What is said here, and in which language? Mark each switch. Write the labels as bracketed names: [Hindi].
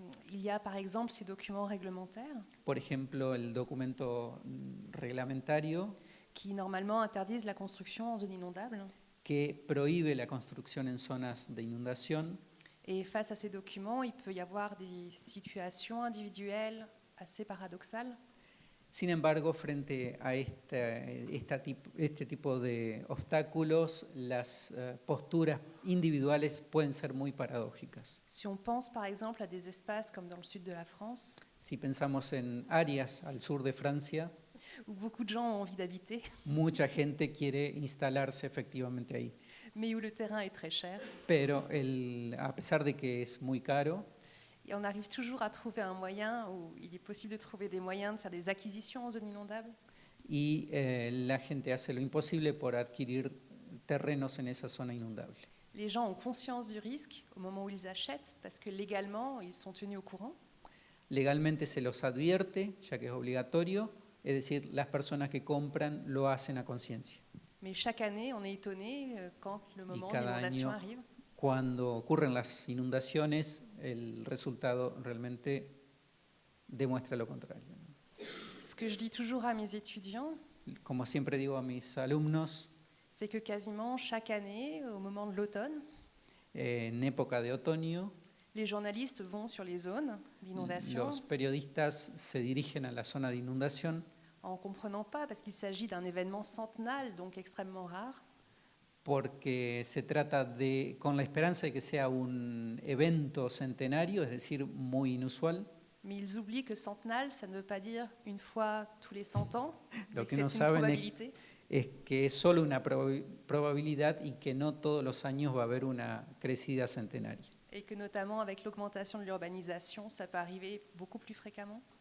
[French] Il y a par exemple ces documents réglementaires [Spanish] Por ejemplo, el documento reglamentario [French] qui normalement interdisent la construction en zone inondable. [Spanish] que prohíbe la construcción en zonas de inundación. [French] Et face à ces documents, il peut y avoir des situations individuelles assez paradoxales. [Spanish] Sin embargo, frente a este tipo de obstáculos, las posturas individuales pueden ser muy paradójicas. [French] Si on pense par exemple à des espaces comme dans le sud de la France, [Spanish] Si pensamos en áreas al sur de Francia, [French] où beaucoup de gens ont envie d'habiter, [Spanish] mucha gente quiere instalarse efectivamente ahí. [French] mais où le terrain est très cher, [Spanish] Pero a pesar de que es muy caro, [French] et on arrive toujours à trouver un moyen où il est possible de trouver des moyens de faire des acquisitions en zone inondable. [Spanish] y la gente hace lo imposible por adquirir terrenos en esa zona inundable. [French] Les gens ont conscience du risque au moment où ils achètent, parce que légalement, ils sont tenus au courant. [Spanish] Legalmente se los advierte, ya que es obligatorio, es decir, las personas que compran lo hacen a conciencia. [French] Mais chaque année, on est étonné quand le moment de [Spanish] cada [French] l'inondation [Spanish] año, [French] arrive. [Spanish] Cuando ocurren las inundaciones, el resultado realmente demuestra lo contrario. [French] Ce que je dis toujours à mes étudiants, [Spanish] Como siempre digo a mis alumnos, [French] c'est que quasiment chaque année, au moment de l'automne, [Spanish] en época de otoño, [French] les journalistes vont sur les zones d'inondation [Spanish] los periodistas se dirigen a la zona de inundación [French] en comprenant pas, parce qu'il s'agit d'un événement centenal, donc extrêmement rare. [Spanish] porque se trata con la esperanza de que sea un evento centenario, es decir, muy inusual. [French] Mais ils oublient que centenal, ça ne veut pas dire une fois tous les 100 ans, [Spanish] Lo [French] mais que [Spanish] que [French] c'est une [Spanish] saben [French] probabilité. [Spanish] es que es solo una probabilidad y que no todos los años va a haber una crecida centenaria. [French] Et que notamment avec l'augmentation de l'urbanisation, ça peut arriver beaucoup plus fréquemment.